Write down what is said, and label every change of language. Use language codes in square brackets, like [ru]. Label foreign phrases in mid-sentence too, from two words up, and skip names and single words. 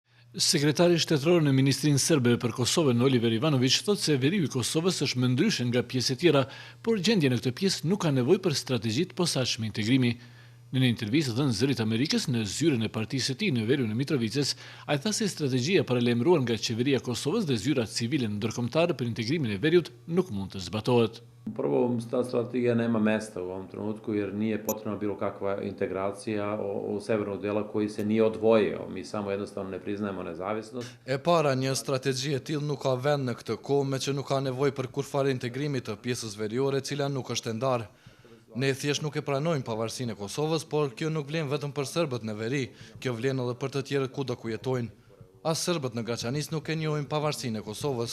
[sq] Sekretari shtetëror në Ministrinë Serbe për Kosovën, Oliver Ivanović, thotë se veriu i Kosovës është më ndryshe nga pjesë e tjera, por gjendja në këtë pjesë nuk ka nevojë për strategji të posaçme integrimi. Në një intervistë dhënë Zërit Amerikës në zyrën e partisë së tij në veriun e Mitrovicës, ai tha se strategjia paralajmëruar nga qeveria e Kosovës dhe zyrat civile ndërkombëtare për integrimin e veriut nuk mund të zbatohet. [sr] Prvo, ta strategija nema mesta u ovom trenutku jer nije potrebna bilo kakva integracija u severnog dela koji se nije odvojio. Mi samo jednostavno ne priznajemo nezavisnost. [sq] E para, një strategji e tillë nuk ka vend në këtë kohë, me që nuk ka nevojë për kurfare integrimi të pjesës veriore, e cila nuk është e ndarë. Ne thjesht nuk e pranojmë pavarësinë e Kosovës, por kjo nuk vlen vetëm për serbët në veri, kjo vlen edhe për të tjerët kudo ku jetojnë. As serbët në Graçanis nuk e njohin pavarësinë e Kosovës.